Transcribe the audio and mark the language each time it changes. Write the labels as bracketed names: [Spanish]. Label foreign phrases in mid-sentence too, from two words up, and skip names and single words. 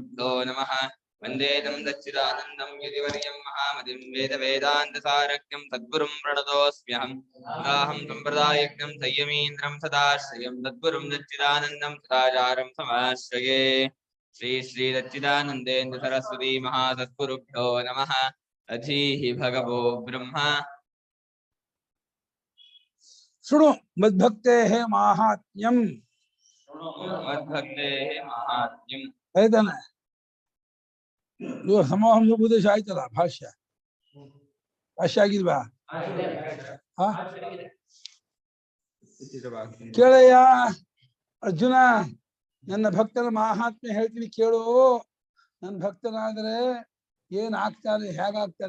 [Sanskrit] सद्गुरुभ्यो नमः वन्देदं दच्चिदानन्दं यतिवर्यं महामतिं वेदान्तसारज्ञं सद्गुरुं प्रणतोऽस्म्यहं सदाहं सम्प्रदायज्ञं संयमीन्द्रं सदाश्रयं सद्गुरुं दच्चिदानन्दं सदाचारं समाश्रये श्री श्री दच्चिदानन्देन्द्र सरस्वती महासद्गुरुभ्यो नमः अधीहि भगवो ब्रह्म शृणु मद्भक्तेः माहात्म्यं मद्भक्तेः माहात्म्यं [Kannada] ಹೇಳ್ತಾನೆ ಇವಾಗ ಸಮೂಹಂ ಉಪದೇಶ ಆಯ್ತಲ್ಲ ಭಾಷ್ಯ ಆಗಿಲ್ವಾ ಕೇಳಯ್ಯ ಅರ್ಜುನ ನನ್ನ ಭಕ್ತನ ಮಾಹಾತ್ಮ್ಯ ಹೇಳ್ತೀನಿ ಕೇಳು ನನ್ನ ಭಕ್ತನಾದ್ರೆ ಏನ್ ಆಗ್ತಾನೆ ಹೇಗಾಗ್ತಾನೆ